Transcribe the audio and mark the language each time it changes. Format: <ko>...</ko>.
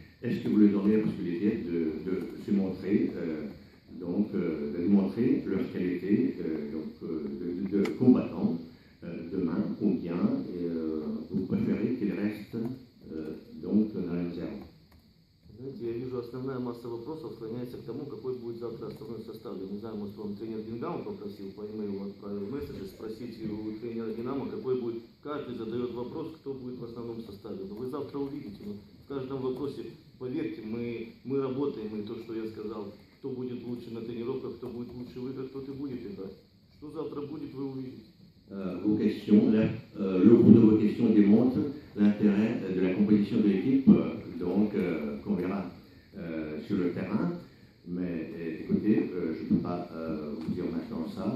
<fr>Est-ce que vous leur donnez la possibilité de se montrer, de démontrer leur qualité de combattant demain, ou bien vous préférez qu'ils restent donc dans la réserve?</fr> <ru>Знаете, я вижу, основная масса вопросов склоняется к тому, какой будет завтра основной состав. Я не знаю, может, вам тренер Динамо попросил, по имейлу отправил месседж, спросить у тренера Динамо, какой будет. Каждый задает вопрос, кто будет в основном составе. Но вы завтра увидите. В каждом вопросе, поверьте, мы работаем, и то, что я сказал, кто будет лучше на тренировках, кто будет лучше в играх, тот и будет играть. Что завтра будет, вы увидите.</ru> <fr>Vos questions, le groupe de vos questions démontre l'intérêt de la composition de l'équipe qu'on verra sur le terrain. Mais écoutez, je ne peux pas vous dire maintenant ça.</fr>